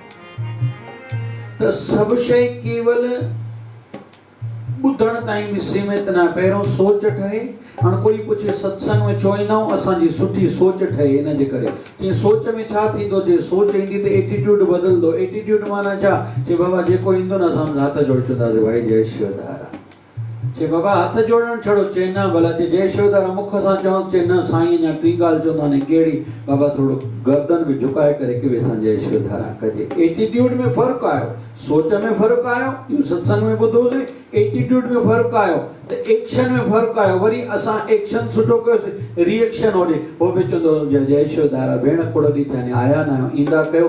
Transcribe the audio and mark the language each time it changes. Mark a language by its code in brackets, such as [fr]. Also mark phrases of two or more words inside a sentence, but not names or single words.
[sd] त सभु शइ केवल ॿुधण ताईं बि सीमित न, पहिरियों सोच ठहे। हाणे कोई पुछे सत्संग में छो ईंदा आहियूं, असांजी सुठी सोच ठहे इन जे करे। जीअं सोच में छा थींदो, जे सोच ईंदी त एटीट्यूड बदिलंदो। एटीट्यूड माना छा, चए बाबा जेको ईंदो न असां हथ जोड़े चवंदासीं भाई जय शिवधारा। चए बाबा हथ जोड़ण छड़ो, चए न भला जे जय शिवधारा मुख सां चवनि, चए न साईं अञा टी ॻाल्हि चवंदा आहिनि, कहिड़ी? बाबा थोरो गर्दन बि झुकाए करे के सां जय शिवधारा कजे। एटीट्यूड में फ़र्क़ु आयो, सोच में फ़र्क़ु आयो, इहो सत्संग में ॿुधोसीं। एटीट्यूड में फ़र्क़ु आयो त एक्शन में फ़र्क़ु आयो। वरी असां एक्शन सुठो कयोसीं, रिएक्शन होॾे उहो बि चवंदो जय शिवधारा भेण खोड़ ॾींहं थिया आहिनि, आया न आहियो, ईंदा कयो।